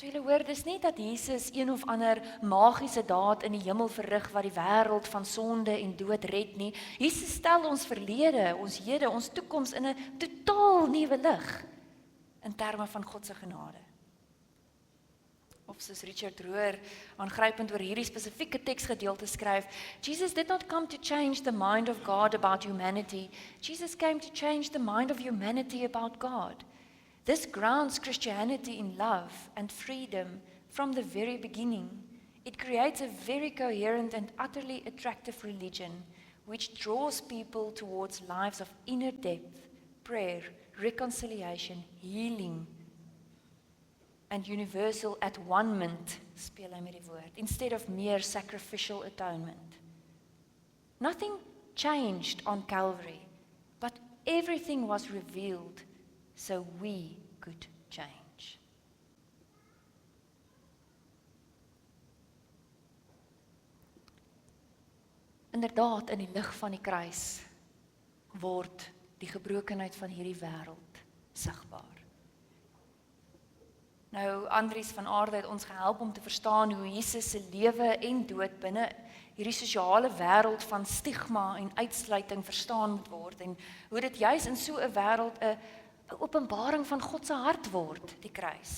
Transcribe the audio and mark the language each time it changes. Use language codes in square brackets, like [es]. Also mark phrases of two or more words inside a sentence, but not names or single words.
[af] So julle hoor, dis nie dat Jesus een of ander magiese daad in die hemel verrig wat die wêreld van sonde en dood red nie. Jesus stel ons verlede, ons hede, ons toekoms in 'n totaal nuwe lig in terme van God se genade. Of soos Richard Rohr aangrypend oor hierdie spesifieke teksgedeelte skryf, [en] Jesus did not come to change the mind of God about humanity. Jesus came to change the mind of humanity about God. This grounds Christianity in love and freedom from the very beginning. It creates a very coherent and utterly attractive religion which draws people towards lives of inner depth, prayer, reconciliation, healing, and universal at-one-ment, [af] speel hy met die woord, [en] instead of mere sacrificial atonement. Nothing changed on Calvary, but everything was revealed so we could change. [af] Inderdaad, in die lig van die kruis word die gebrokenheid van hierdie wêreld sigbaar. Nou, Andries van Aarde het ons gehelp om te verstaan hoe Jesus se lewe en dood binne hierdie sosiale wêreld van stigma en uitsluiting verstaan moet word en hoe dit juis in so 'n wêreld 'n openbaring van God se hart word, die kruis.